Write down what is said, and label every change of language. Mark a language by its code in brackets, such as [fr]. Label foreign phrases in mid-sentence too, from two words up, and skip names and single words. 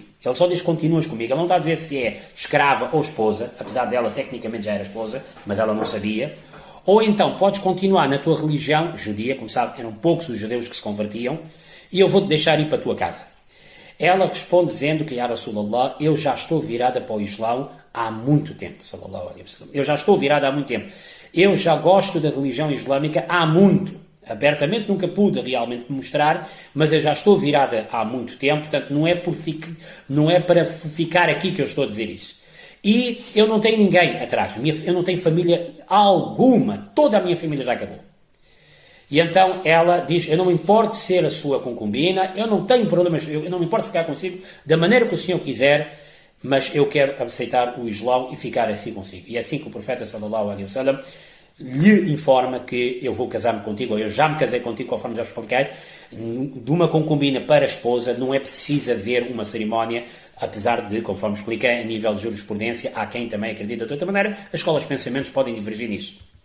[pt] Ele só diz continuas comigo. Ele não está a dizer se é escrava ou esposa, apesar dela tecnicamente já era esposa, mas ela não sabia. Ou então podes continuar na tua religião judia, como sabe, eram poucos os judeus que se convertiam, e eu vou-te deixar ir para a tua casa. Ela responde dizendo que, [ar] يا رسول الله, [pt] eu já estou virada para o Islão há muito tempo. [ar] صلى الله عليه وسلم. [pt] Eu já estou virada há muito tempo. Eu já gosto da religião islâmica há muito. Abertamente nunca pude realmente mostrar, mas eu já estou virada há muito tempo, portanto não é para ficar aqui que eu estou a dizer isso. E eu não tenho ninguém atrás, eu não tenho família alguma, toda a minha família já acabou. E então ela diz, eu não me importo ser a sua concubina, eu não tenho problemas, eu não me importo ficar consigo da maneira que o senhor quiser, mas eu quero aceitar o Islão e ficar assim consigo. E é assim que o profeta [ar] صلى الله عليه وسلم [pt] lhe informa que eu vou casar-me contigo, ou eu já me casei contigo, conforme já expliquei, de uma concubina para a esposa não é preciso haver uma cerimónia, apesar de, conforme expliquei, a nível de jurisprudência, há quem também acredita de outra maneira, as escolas de pensamentos podem divergir nisso.